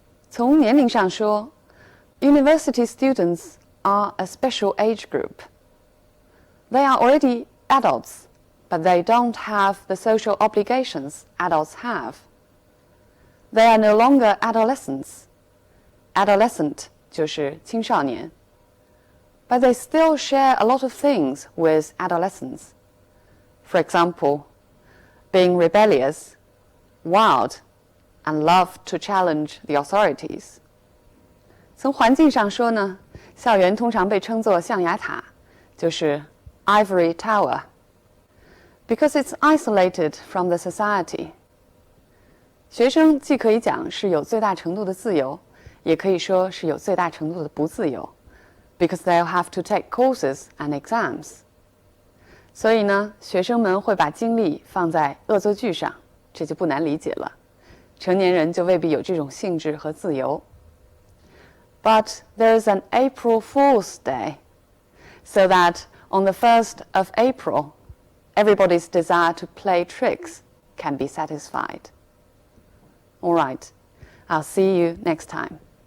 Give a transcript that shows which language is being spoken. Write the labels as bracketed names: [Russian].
[Chinese] 从年龄上说， [English] University students are a special age group. They are already adults, but they don't have the social obligations adults have. They are no longer adolescents. [Chinese] Adolescent 就是青少年。 [English] But they still share a lot of things with adolescents. For example, being rebellious, wild, and love to challenge the authorities. [Chinese] 从环境上说呢，校园通常被称作象牙塔，就是 ivory tower, [English] because it's isolated from the society. [Chinese] 学生既可以讲是有最大程度的自由，也可以说是有最大程度的不自由 [English] because they'll have to take courses and exams. [Chinese] 所以呢，学生们会把精力放在恶作剧上，这就不难理解了。成年人就未必有这种兴致和自由。 [English] But there's an April Fool's Day, so that on the 1st of April, everybody's desire to play tricks can be satisfied. All right, I'll see you next time.